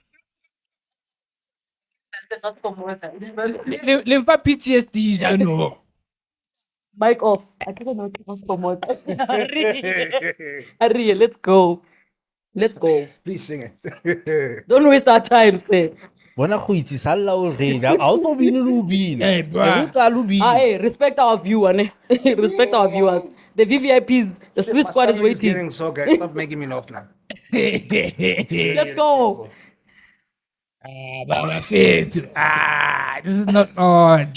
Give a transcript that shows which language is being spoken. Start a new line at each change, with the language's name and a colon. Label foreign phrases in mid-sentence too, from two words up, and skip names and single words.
English: Limfa PTSD, I know. Mic off. I don't know what to promote. Ari, let's go. Let's go. Please sing it. Don't waste our time, say.
Tswana: Bona go itse sala o re ga o so bine lo bine.
English: Hey, bruh. Hey, respect our viewer, ne? Respect our viewers. The VVIPs, the street squad is It's waiting. getting so good. Stop making me laugh now. Let's go. Baba Fit. This is not on.